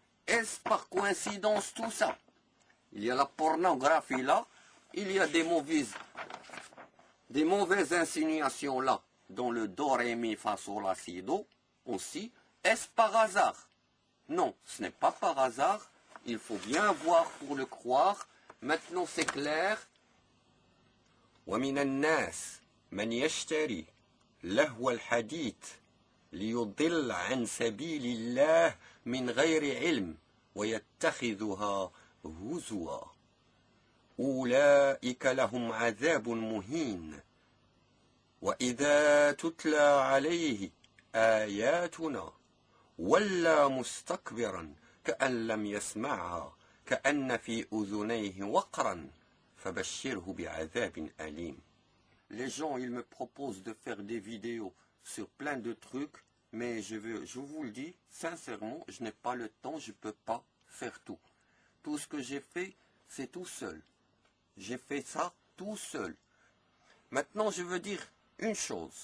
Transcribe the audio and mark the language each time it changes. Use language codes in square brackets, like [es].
[fr] Est-ce par coïncidence tout ça? Il y a la pornographie là, il y a des mauvaises insinuations là, dans le do, ré, mi, fa, sol, la, si, do, aussi. Est-ce par hasard? Non, ce n'est pas par hasard. Il faut bien voir pour le croire. Maintenant c'est clair. [ar] ومن الناس من يشتري لهو الحديث ليضل عن سبيل الله من غير علم ويتخذها هزوا أولئك لهم عذاب مهين وإذا تتلى عليه آياتنا ولى مستكبرا كأن لم يسمعها كأن في أذنيه وقرا فبشره بعذاب أليم. [fr] Les gens, ils me proposent de faire des vidéos sur plein de trucs, mais je vous le dis, sincèrement, je n'ai pas le temps, je ne peux pas faire tout. Tout ce que j'ai fait, c'est tout seul. J'ai fait ça tout seul. Maintenant, je veux dire une chose.